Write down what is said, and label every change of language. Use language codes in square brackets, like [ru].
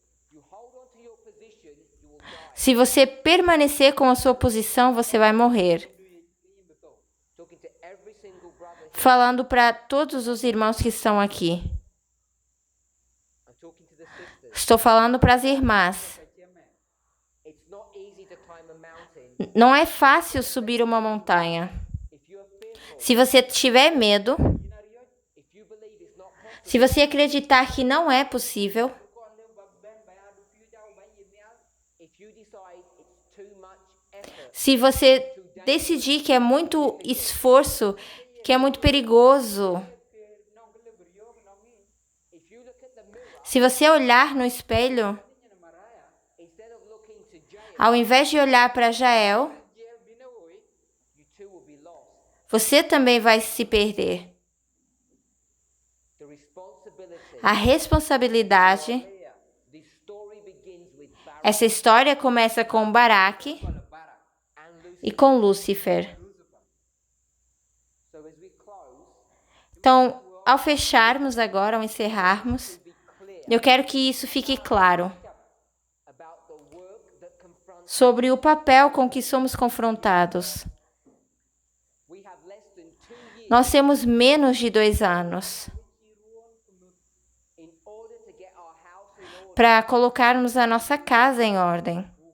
[en] You hold on to your position, you will die. [pt] Se você permanecer com a sua posição, você vai morrer. [en] Talking to every single brother here. [pt] Falando para todos os irmãos que estão aqui. [en] I'm talking to the sisters. [pt] Estou falando para as irmãs. [en] It's not easy to climb a mountain. [pt] Não é fácil subir uma montanha. [en] If you are fearful, [pt] Se você tiver medo, [en] if you believe it's not possible, [pt] se você acreditar que não é possível, [en] if you decide it's too much effort, [pt] se você decidir que é muito esforço, que é muito perigoso, [en] if you look at the mirror, [pt] se você olhar no espelho, [en] instead of looking to Jael, [pt] ao invés de olhar para Jael, [en] you too will be lost. [pt] você também vai se perder. [en] The responsibility. [pt] A responsabilidade, [en] The story begins with Barak [pt] essa história começa com Baraque [en] and Lucifer. [pt] e com Lúcifer. [en] So as we close, [pt] Então, ao fecharmos agora, ao encerrarmos, [en] be clear [pt] eu quero que isso fique claro [en] about the work that confronts. [pt] sobre o papel com que somos confrontados. [en] We have less than 2 years [pt] Nós temos menos de 2 anos [en] in order to get our house in order. [pt] para colocarmos a nossa casa em ordem.